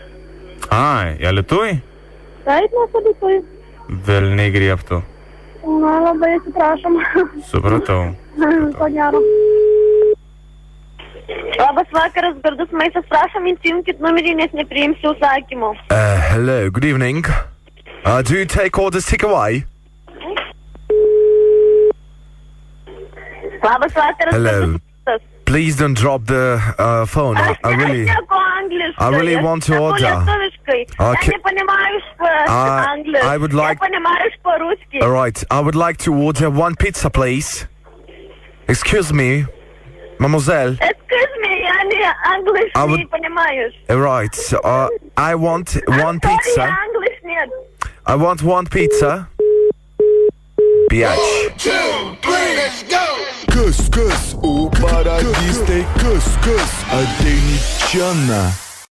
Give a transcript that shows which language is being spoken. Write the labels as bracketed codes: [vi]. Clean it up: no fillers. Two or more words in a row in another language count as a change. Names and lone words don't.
[lt] Ai, Alytuj? Taip, mes Alytuj. Velniai griebtų. Na, labai atsiprašom. Supratau. Ko gero. Labas vakaras, gardus maistas, prašom, įsijungkit numerį, nes nepriimsiu užsakymų. [en] Hello, good evening. Do you take orders takeaway? [lt] Labas vakaras, [en] Hello. [lt] gardus maistas. [en] Please don't drop the phone. I really want to order. Okay. I would like. All right. I would like to order one pizza, please. Excuse me, mademoiselle. Excuse me, [ru] я не English [en] I would- [ru] не понимаешь. [en] All right. I want one pizza. [ru] English нет. [en] I want one pizza. Biatch. [ru] Кыс-кыс, у парадис ты кыс-кыс, а ты ничего.